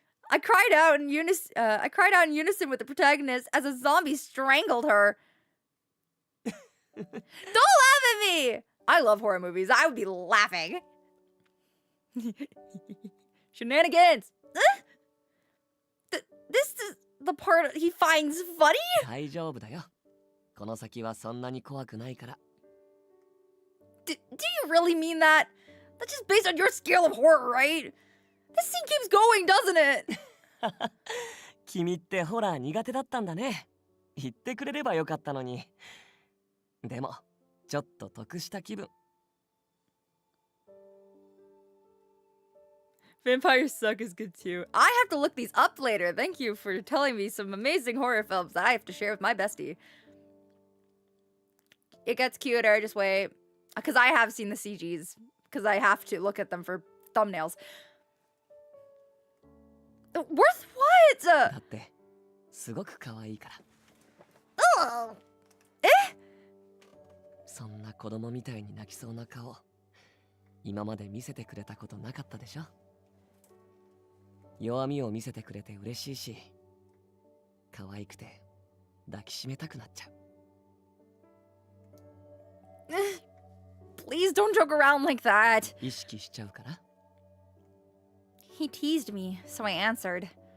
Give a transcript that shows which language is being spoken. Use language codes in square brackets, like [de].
[en] I cried out in unison with the protagonist as a zombie strangled her. Don't laugh at me! I love horror movies. I would be laughing. Shenanigans! This is the part he finds funny? [ja] 大丈夫だよ。この先はそんなに怖くないから。 [en] Do you really mean that? That's just based on your scale of horror, right? This scene keeps going, doesn't it? [ja] 君ってホラー苦手だったんだね。言ってくれればよかったのに。でも、ちょっと得した気分。 [en] Vampire Suck is good too. I have to look these up later. Thank you for telling me some amazing horror films that I have to share with my bestie. It gets cuter, just wait. Because I have seen the CGs. Because I have to look at them for thumbnails. Worth what? [ja] だってすごく可愛いから。 Oh. そんな子供みたいに泣きそうな顔、今まで見せてくれたことなかったでしょ。弱みを見せてくれて嬉しいし、可愛くて抱きしめたくなっちゃう。 [en] Please don't joke around like that. [ja] 意識しちゃうから。 [en] He teased me, so I answered.